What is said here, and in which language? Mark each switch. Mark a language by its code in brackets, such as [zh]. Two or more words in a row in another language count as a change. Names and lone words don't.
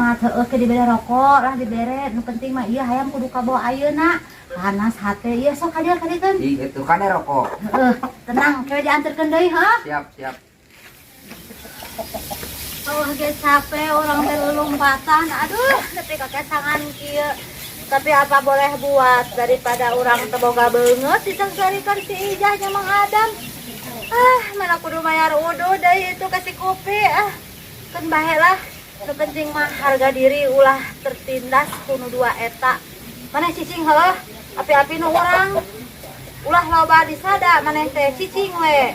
[su] Mah teu ke dibere rokok lah dibere nu penting mah ieu hayam kudu kabawa ayeuna. Panas hate ieu sok ka dieu kadikeun. ih itu kade rokok Heeh, tenang kewe dianterkeun deui heuh. siap Oh, ge capek orang teh lompatan. Aduh, tapi kakesangan kieu. [id] Tapi apa boleh buat daripada orang [su] teboga beungeut disangsarikeun si Ijah jeung Mang Adam. Ah, mana kudu mayar udud deui [id] itu kasih kopi [su] ah. Keun bae lah. Nu penting mah harga diri ulah tertindas ku nu dua eta. Maneh cicing heuh, api-api nu urang. Ulah loba disada maneh teh cicing we.